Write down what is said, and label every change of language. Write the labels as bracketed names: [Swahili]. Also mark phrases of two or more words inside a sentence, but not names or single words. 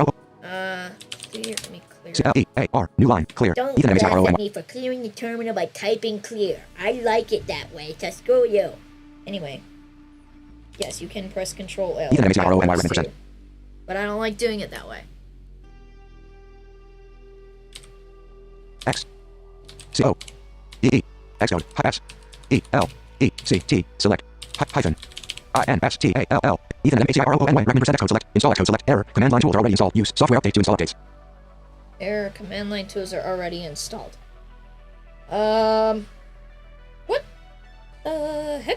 [English] Clear. Let me clear. CLEAR. New line. Clear. Don't Ethernet laugh MACIRO. at me for clearing the terminal by typing clear. I like it that way, so screw you. Anyway. Yes, you can press Control L. Ethernet MACIRO backwards recommend too, but I don't like doing it that way. X C O E E Xcode S E L E C T select hyphen INSTALL Ethernet MACIRONY recommend % Xcode select install Xcode select error command line tools are already installed use software update to install updates. Error command line tools are already installed. What the heck?